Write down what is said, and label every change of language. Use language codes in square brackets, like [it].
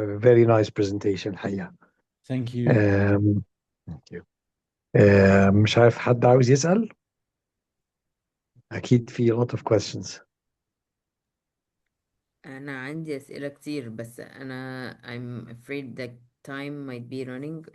[en] Very nice presentation [ar] الحقيقة. [en] Thank you. Thank you. [ar] مش عارف حد عاوز يسأل؟ أكيد في [en] a lot of questions. [ar] أنا عندي أسئلة كتير، بس أنا [en] I'm afraid that time might be running.